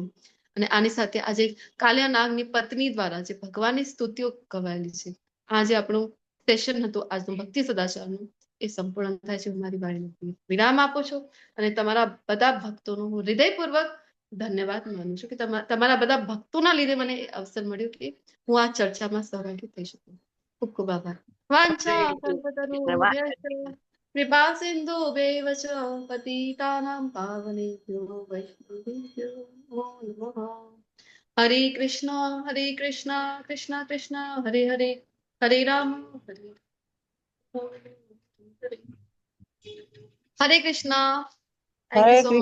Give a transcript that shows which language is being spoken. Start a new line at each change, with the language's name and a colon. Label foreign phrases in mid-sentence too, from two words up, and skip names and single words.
Gujarati: અને આની સાથે આજે કાલિયા નાગની પત્ની દ્વારા જે ભગવાનની સ્તુતિઓ ગવાયેલી છે, આ જે આપણું સેશન હતું આજનું ભક્તિ સદાચારનું, એ સંપૂર્ણ થાય છે. હું મારી વાણીને વિરામ આપું છું અને તમારા બધા ભક્તોનો હું હૃદયપૂર્વક ધન્યવાદ માનું છું કે તમારા બધા ભક્તોના લીધે મને એ અવસર મળ્યો કે હું આ ચર્ચામાં સહભાગી થઈ શકું. ખૂબ ખૂબ આભાર.
Sanskrit: વાંછા કલ્પતરુભ્યશ્ચ કૃપા સિંધુભ્યૈવ ચ પતિતાનાં પાવનેભ્યો વૈષ્ણવેભ્યો નમો નમઃ. હરે કૃષ્ણ કૃષ્ણ કૃષ્ણ હરે હરે, હરે રામ હરે હરે કૃષ્ણ.
English: thank you so much.